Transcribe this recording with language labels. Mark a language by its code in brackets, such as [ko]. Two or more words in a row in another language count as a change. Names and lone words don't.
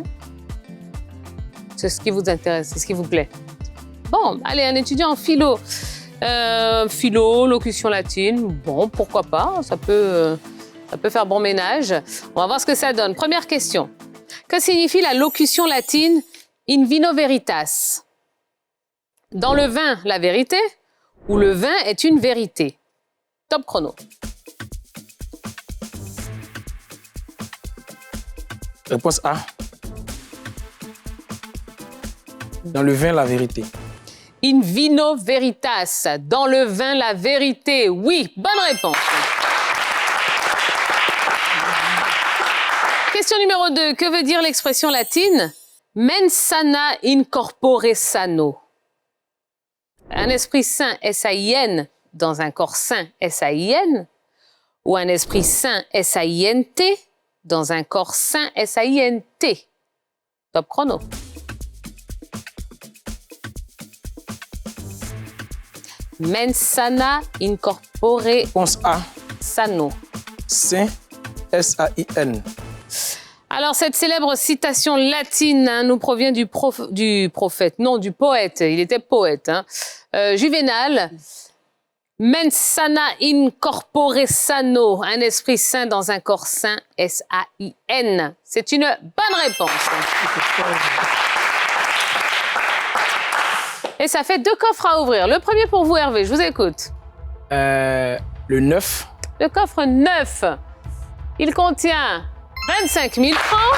[fr] C'est ce qui vous intéresse, c'est ce qui vous plaît. Bon, allez, un étudiant en philo. Philo, locution latine, bon, pourquoi pas, ça peut faire bon ménage. On va voir ce que ça donne. Première question. Que signifie la locution latine [la] in vino veritas? [fr] Dans le vin, la vérité ou le vin est une vérité? Top chrono. Réponse A. Dans le vin, la vérité. [la] In vino veritas. [fr] Dans le vin, la vérité. Oui, bonne réponse. Question numéro 2. Que veut dire l'expression latine [la] mens sana in corpore sano? [fr] Un esprit sain, S-A-I-N, dans un corps sain, S-A-I-N, ou un esprit sain, S-A-I-N-T, dans un corps sain, S-A-I-N-T. Top chrono. [la] Mens sana in corpore [fr] Réponse A. [la] sano. [fr] Saint, S-A-I-N. Alors, cette célèbre citation latine nous provient du prophète, non, du poète. Il était poète, hein. Juvénal. [la] Mens sana in corpore sano. [fr] Un esprit sain dans un corps sain, S-A-I-N. C'est une bonne réponse. Et ça fait 2 coffres à ouvrir. Le premier pour vous, Hervé, je vous écoute. Le 9. Le coffre 9, il contient 25 000 francs.